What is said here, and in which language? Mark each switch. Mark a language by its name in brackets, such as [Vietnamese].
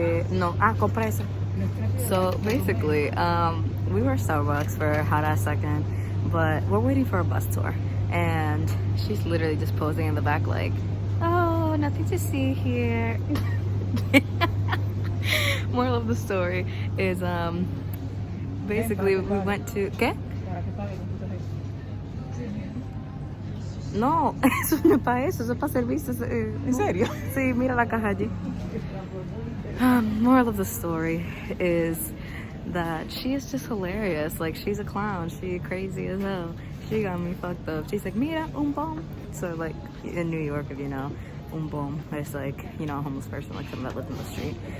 [Spanish] No, compra eso. [English] So basically, we were at Starbucks for a hot ass second, but we're waiting for a bus tour, and she's literally just posing in the back like, oh, nothing to see here. Moral of the story is basically we went to [Spanish] ¿qué? No, eso no es para eso, eso es para servicios. ¿En serio? Sí, mira la caja allí. [English] Moral of the story is that she is just hilarious. Like, she's a clown. She crazy as hell. She got me fucked up. She's like, [Spanish] mira, un bom. [English] So, like, in New York, if you know, un bom is like, you know, a homeless person, like someone that lives in the street.